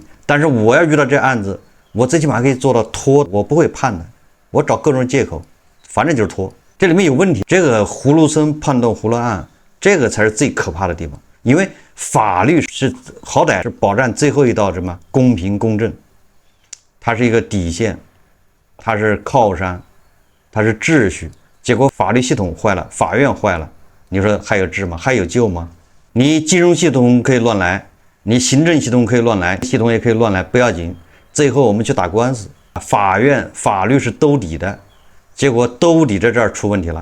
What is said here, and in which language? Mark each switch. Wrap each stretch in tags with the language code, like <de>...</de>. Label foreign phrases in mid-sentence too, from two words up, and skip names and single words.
<zh>但是我要遇到這案子，我最起碼可以做到拖，我不會判的，我找各種借口，反正就是拖。這裡面有問題，這個葫蘆僧判斷葫蘆案，這個才是最可怕的地方。因為法律是好歹是保障最後一道什麼公平公正，它是一個底線，它是靠山，它是秩序。結果法律系統壞了，法院壞了，你說還有治嗎？還有救嗎？你金融系統可以亂來，你行政系統可以亂來，系統也可以亂來，不要緊。最後我們去打官司，法院法律是兜底的，結果兜底在這兒出問題了。</zh>